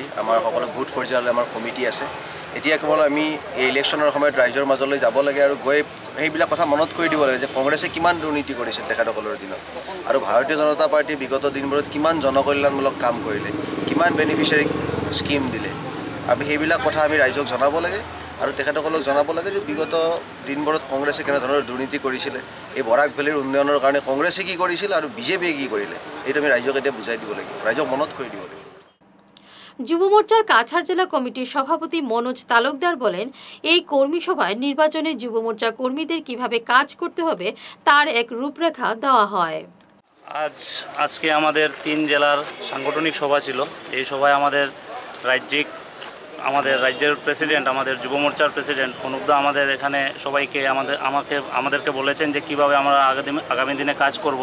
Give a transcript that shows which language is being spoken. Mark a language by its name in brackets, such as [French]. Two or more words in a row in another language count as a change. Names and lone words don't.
[Assamese] আমাৰ সকলো বুথ পৰ্যায়লৈ আমাৰ কমিটি আছে। এতিয়া কেৱল আমি এই ইলেকশ্যনৰ সময়ত ৰাইজৰ মাজলৈ যাব লাগে আৰু গৈ সেইবিলাক কথা মনত কৰি দিব লাগে যে কংগ্ৰেছে কিমান দুৰ্নীতি কৰিছিল তেখেতসকলৰ দিনত, আৰু ভাৰতীয় জনতা পাৰ্টি বিগত দিনবোৰত কিমান জনকল্যাণমূলক কাম কৰিলে, কিমান বেনিফিচিয়াৰীক স্কিম দিলে। আমি সেইবিলাক কথা আমি ৰাইজক জনাব লাগে আৰু তেখেতসকলক জনাব লাগে যে বিগত দিনবোৰত কংগ্ৰেছে কেনেধৰণৰ দুৰ্নীতি কৰিছিলে, এই বৰাক ভেলীৰ উন্নয়নৰ কাৰণে কংগ্ৰেছে কি কৰিছিল আৰু বিজেপিয়ে কি কৰিলে, এইটো আমি ৰাইজক এতিয়া বুজাই দিব লাগিব, ৰাইজক মনত কৰি দিব লাগিব। [Bangla] যুব মোর্চার কাছাড় জেলা কমিটির সভাপতি মনোজ তালুকদার বলেন, এই কর্মী সভায় নির্বাচনে যুব মোর্চা কর্মীদের কিভাবে কাজ করতে হবে তার এক রূপরেখা দেওয়া হয়। আজকে আমাদের 3 জেলার সাংগঠনিক সভা ছিল। এই সভায় আমাদের রাজ্যের প্রেসিডেন্ট, আমাদের যুব মোর্চার প্রেসিডেন্ট অনুপদা আমাদের এখানে সবাইকে আমাদেরকে বলেছেন যে কিভাবে আমরা আগামী দিনে কাজ করব।